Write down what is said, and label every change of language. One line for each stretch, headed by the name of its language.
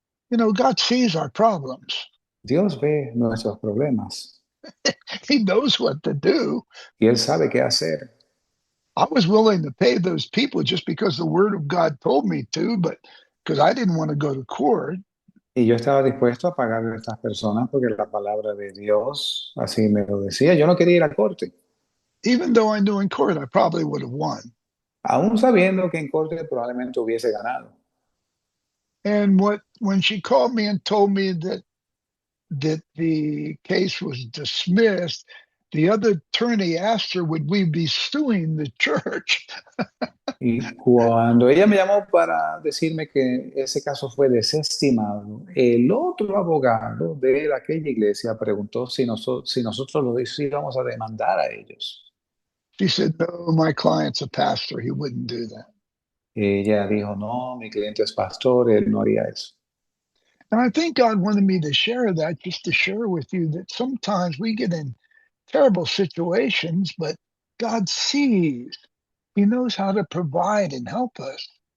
English: You know, God sees our problems.
Spanish: Dios ve nuestros problemas
English: He knows what to do.
Spanish: y Él sabe qué hacer.
English: I was willing to pay those people just because the word of God told me to, but because I didn't want to go to court.
Spanish: Y yo estaba dispuesto a pagarle a estas personas porque la palabra de Dios así me lo decía. Yo no quería ir a corte,
English: Even though I knew in court I probably would have won.
Spanish: aún sabiendo que en corte probablemente hubiese ganado.
English: And when she called me and told me that that the case was dismissed, the other attorney asked her, would we be suing the church?
Spanish: Y cuando ella me llamó para decirme que ese caso fue desestimado, el otro abogado de aquella iglesia preguntó si nosotros los íbamos a demandar a ellos.
English: She said, no, my client's a pastor. He wouldn't do that.
Spanish: Ella dijo, no, mi cliente es pastor, él no haría eso.
English: And I think God wanted me to share that, just to share with you that sometimes we get in terrible situations, but God sees. He knows how to provide and help us.